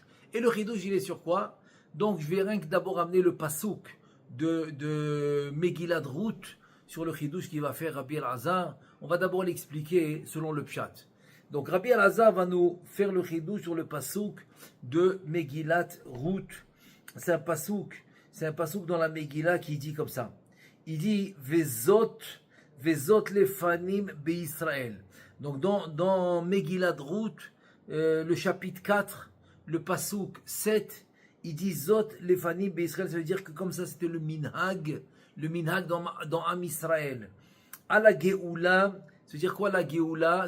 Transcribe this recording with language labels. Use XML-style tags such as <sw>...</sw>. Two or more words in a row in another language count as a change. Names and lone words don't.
<fr>Et le chidouche il est sur quoi? Donc je vais rien que d'abord amener le pasouk de Megillat Ruth sur le chidouche qu'il va faire Rabbi El-Azhar. On va d'abord l'expliquer selon le pshat. Donc Rabbi El-Azhar va nous faire le chidouche sur le pasouk de Megillat Ruth. C'est un pasouk dans la Megillah qui dit comme ça. Il dit</fr> <he>וזאת לפנים בישראל.</he> <fr>Donc dans Megillat Ruth, le chapitre 4, le pasouk 7, il dit</fr> <he>זאת לפנים בישראל,</he> <fr>ça veut dire que comme ça c'était le minhag dans</fr> <he>עם ישראל.</he> <fr>À la Géoula, C'est-à-dire quoi la Géoula?</fr>